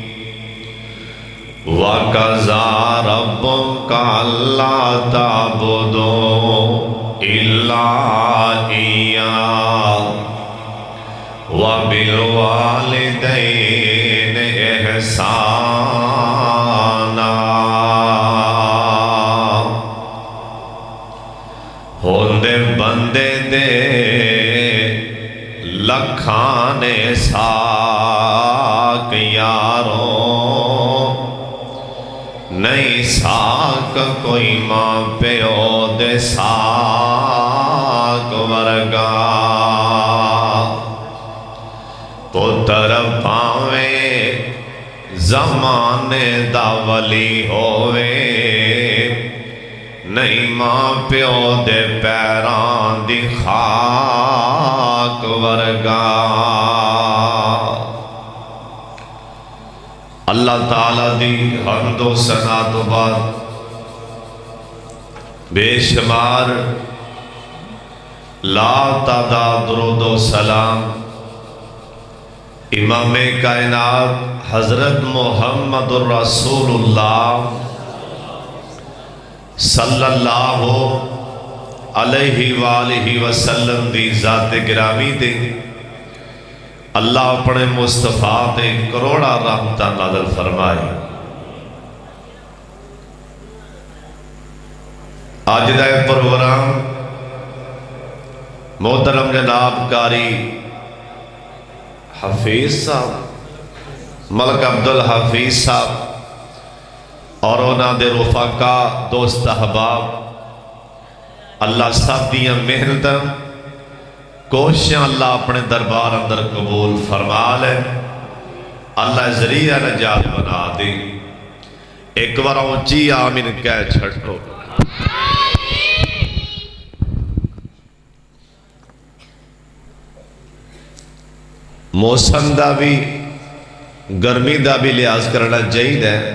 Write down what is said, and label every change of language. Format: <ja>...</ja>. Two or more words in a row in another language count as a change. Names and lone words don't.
<ar>وَقَضَىٰ رَبُّكَ أَلَّا تَعْبُدُوا إِلَّا إِيَّاهُ وَبِالْوَالِدَيْنِ إِحْسَانًا۔</ar> <pa>ہوندے بندے دے لکھانے ساک یاروں، نہیں ساک کوئی ماں پیو دے ساک ورگا۔ پتر پاویں زمانے دا ولی ہووے، نہیں ماں پیو دے پیران دی خاک ورگا۔ اللہ تعالیٰ دی حمد و ثنا تو بعد بے شمار لا تعداد درود و سلام امام کائنات حضرت محمد الرسول اللہ</pa> <ar>صلی اللہ علیہ وآلہ وسلم</ar> <pa>دی ذات گرامی دے اللہ اپنے مصطفیٰ تے کروڑا رحمتہ نازل فرمائے۔ آج دا پروگرام محترم جناب قاری حفیظ صاحب ملک عبدالحفیظ صاحب اور انہاں دے رفقا دوست احباب، اللہ سب دیاں محنتاں کوششاں اللہ اپنے دربار اندر قبول فرما لے، اللہ ذریعہ نجات بنا دے۔ ایک بار اونچی آمین کہہ چھڑو۔ موسم دا بھی گرمی دا بھی لحاظ کرنا چاہیے۔</pa>